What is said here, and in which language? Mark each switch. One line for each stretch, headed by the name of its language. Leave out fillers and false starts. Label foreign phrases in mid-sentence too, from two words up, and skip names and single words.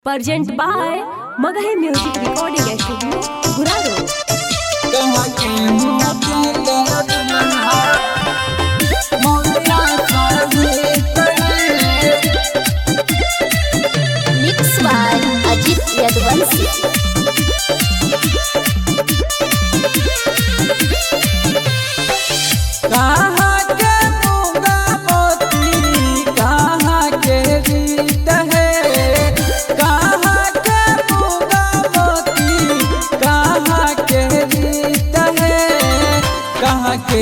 English: Present by Magahi Music Recording Studio, Guraro. Mixed by Ajit Yadvansi.
Magahi: कहाँ के मूंगा मोती कहाँ के रीत है, कहाँ के मूंगा मोती कहाँ के रीत है, कहाँ के